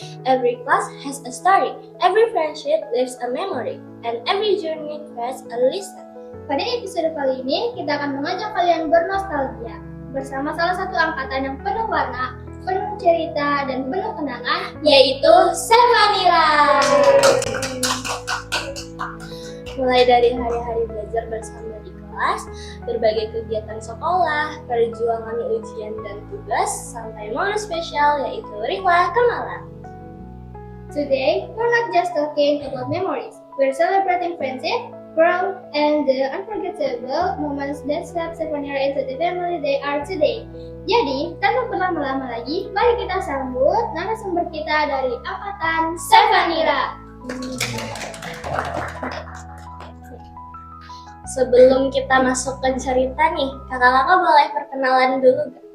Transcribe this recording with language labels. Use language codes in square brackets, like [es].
[en] Every class has a story, every friendship leaves a memory, and every journey has a lesson. [id] Pada episode kali ini, kita akan mengajak kalian bernostalgia bersama salah satu angkatan yang penuh warna, penuh cerita, dan penuh kenangan, yaitu Sevanira. Mulai dari hari-hari belajar bersama di kelas, berbagai kegiatan sekolah, perjuangan ujian dan tugas, sampai momen spesial yaitu Riwa Kemalan. [en] Today, we're not just talking about memories, we're celebrating friendship, growth, and the unforgettable moments that slap Sevanira into the family they are today. [id] Jadi, tanpa berlama-lama lagi, mari kita sambut narasumber kita dari angkatan Sevanira. Sebelum kita masuk ke cerita nih, kakak-kakak boleh perkenalan dulu gak?